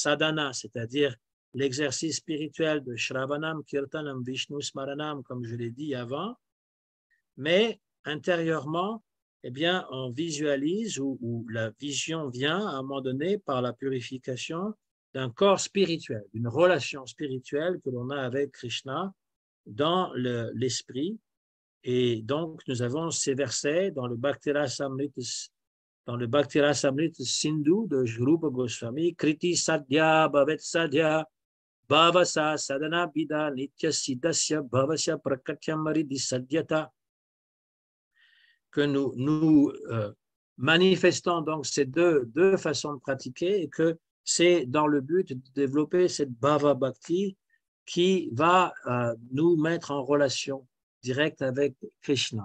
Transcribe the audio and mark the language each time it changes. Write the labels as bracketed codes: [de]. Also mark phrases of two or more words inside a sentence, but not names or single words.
[fr] la sadhana, c'est-à-dire l'exercice spirituel de [sa] Shravanam, Kirtanam, Vishnu Smaranam, [fr] comme je l'ai dit avant, mais intérieurement, eh bien, on visualise ou la vision vient à un moment donné par la purification d'un corps spirituel, d'une relation spirituelle que l'on a avec Krishna dans l'esprit. Et donc, nous avons ces versets dans le Bhakti Rasamrita Sindhu de Rupa Goswami, [sa] Kriti Sadhya Bhavet Sadhya Bhavasa Sadhana Bida Nitya Siddhasya Bhavasya Prakatyam Aridhi Sadhyata, [fr] que nous manifestons donc ces deux façons de pratiquer et que c'est dans le but de développer cette [sa] Bhava Bhakti [fr] qui va nous mettre en relation directe avec Krishna.